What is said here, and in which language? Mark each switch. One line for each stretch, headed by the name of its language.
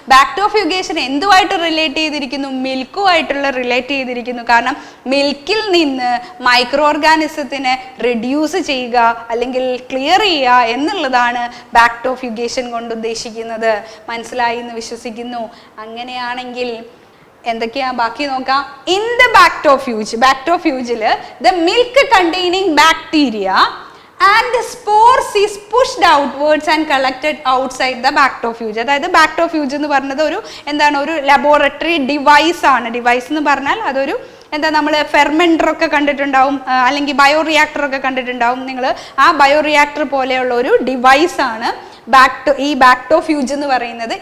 Malayalam: ബാക്ടോഫ്യൂഗേഷൻ എന്തുമായിട്ട് relate ചെയ്തിരിക്കുന്നു, മിൽക്കുമായിട്ടുള്ള relate ചെയ്തിരിക്കുന്നു. കാരണം മിൽക്കിൽ നിന്ന് മൈക്രോ ഓർഗാനിസത്തിനെ റെഡ്യൂസ് ചെയ്യുക അല്ലെങ്കിൽ ക്ലിയർ ചെയ്യുക എന്നുള്ളതാണ് ബാക്ടോഫ്യൂഗേഷൻ കൊണ്ട് ഉദ്ദേശിക്കുന്നത്. മനസ്സിലായി എന്ന് വിശ്വസിക്കുന്നു. അങ്ങനെയാണെങ്കിൽ എന്തൊക്കെയാ ബാക്കി നോക്കാം.
English: In the ബാക്ടോഫ്യൂജിൽ the milk containing bacteria and the spores is pushed outwards and collected outside the bactofuge.
Malayalam: അതായത് ബാക്ടോഫ്യൂജ് എന്ന് പറഞ്ഞത് ഒരു എന്താണ്, ഒരു ലബോറട്ടറി ഡിവൈസ് ആണ്. ഡിവൈസ് എന്ന് പറഞ്ഞാൽ അതൊരു എന്താ, നമ്മൾ ഫെർമെൻറ്റർ ഒക്കെ കണ്ടിട്ടുണ്ടാവും, അല്ലെങ്കിൽ ബയോ റിയാക്ടർ ഒക്കെ കണ്ടിട്ടുണ്ടാവും നിങ്ങൾ. ആ ബയോ റിയാക്ടർ പോലെയുള്ള ഒരു ഡിവൈസ് ആണ് ഈ ബാക്ടോഫ്യൂജ് എന്ന് പറയുന്നത്.